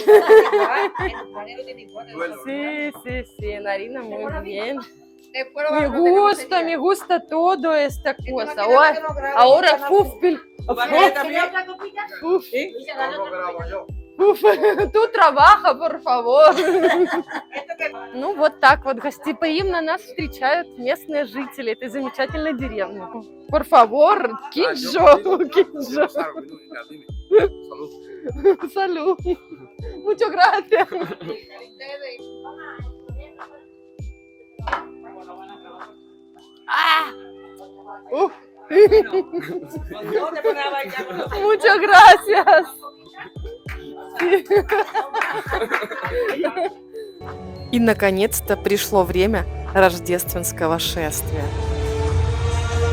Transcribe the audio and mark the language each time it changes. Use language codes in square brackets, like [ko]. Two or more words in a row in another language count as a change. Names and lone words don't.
[es] Sí, en harina muy bien. Me gusta todo esta cosa. Ahora, tú trabaja, por favor. [ru] Ну, вот так вот гостеприимно нас встречают местные жители этой замечательной деревни. [es] Por favor, Киджо. Salud. Muchas gracias. Muchas gracias. [ru] И наконец-то пришло время рождественского шествия.